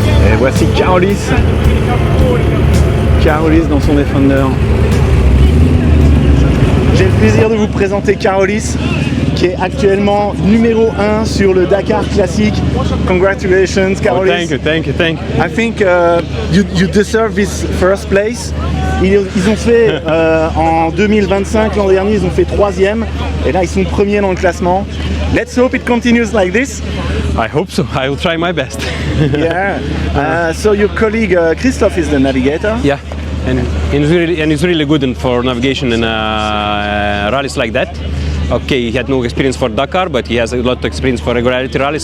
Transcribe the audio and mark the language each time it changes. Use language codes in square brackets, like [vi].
[fr] Et voici Carolis. Carolis dans son Defender. J'ai le plaisir de vous présenter Carolis, qui est actuellement numéro 1 sur le Dakar Classic. [en] Congratulations, Carolis. Thank you. I think you deserve this first place. [fr] Ils ont fait en 2025, l'an dernier, ils ont fait 3e. Et là, ils sont premiers dans le classement. [en] Let's hope it continues like this. I hope so. I will try my best. Yeah. So your colleague Christophe is the navigator. Yeah, and he's really good for navigation in rallies like that. Okay, he had no experience for Dakar, but he has a lot of experience for regularity rallies.